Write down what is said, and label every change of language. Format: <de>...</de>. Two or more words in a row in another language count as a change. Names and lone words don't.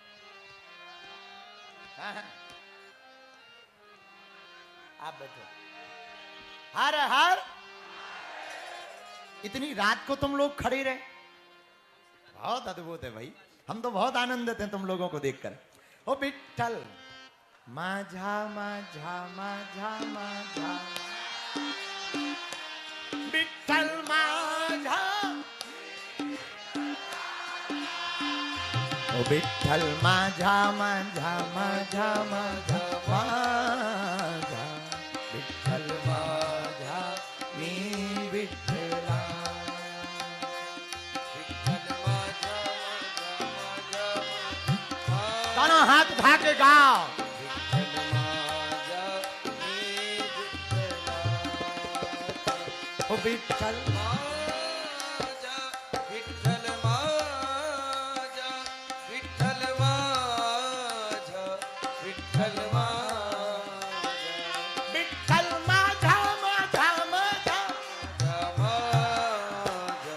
<hi>हाँ, हाँ। आप बैठो। हर हर इतनी रात को तुम लोग खड़े रहे, बहुत अद्भुत है भाई। हम तो बहुत आनंदित हैं तुम लोगों को देखकर।</hi> <mr>ओ विठ्ठल माझा माझा माझा माझा विठ्ठल माझा, ओ विठ्ठल माझा माझा माझा माझा माझा विठ्ठल माझा मी विठ्ठला।</mr> <hi>दोनों हाथ उठा के गाओ।</hi> <mr>ओ विठ्ठल माझा विठ्ठल माझा विठ्ठल माझा विठ्ठल माझा विठ्ठल माझा माझा माझा माझा</mr>